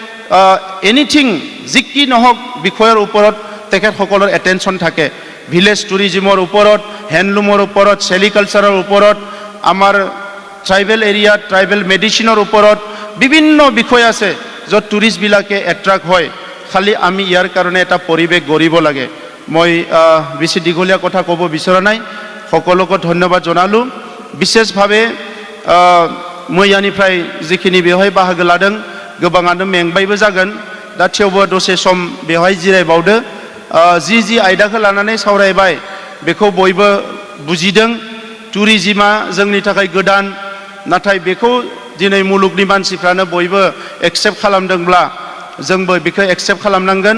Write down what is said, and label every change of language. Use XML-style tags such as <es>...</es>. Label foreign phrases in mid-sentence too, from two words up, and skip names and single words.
<as>এনিথিং যি কি নহওক বিষয়ৰ ওপৰত তেখেতসকলৰ এটেনশ্যন থাকে</as> <en>village tourism</en> <as>ওপৰত হেণ্ডলুমৰ ওপৰত চেৰিকালচাৰৰ ওপৰত আমাৰ</as> <en>tribal area tribal medicine</en> <as>ওপৰত বিভিন্ন বিষয় আছে য'ত টুৰিষ্টবিলাকে এট্ৰাক্ট হয় খালি আমি ইয়াৰ কাৰণে এটা পৰিৱেশ গঢ়িব লাগে মই বেছি দীঘলীয়া কথা ক'ব বিচৰা নাই সকলোকে ধন্যবাদ জনালোঁ বিশেষভাৱে মই</as> <brx>ইয়াनिफ्राय जिखिनि बेवहाय बाहागो लादों गोबाङानो मेंबायबो जागोन दा थेवबो दसे सम बेवहाय जिरायबावदो जि आयदाखौ लानानै सावरायबाय बेखौ बयबो बुजिदों टुरिजिमा जोंनि थाखाय गोदान नाथाय बेखौ दिनै मुलुगनि मानसिफ्रानो बयबो एक्सेप्ट खालामदोंब्ला जोंबो बेखौ एक्सेप्ट खालामनांगोन</brx>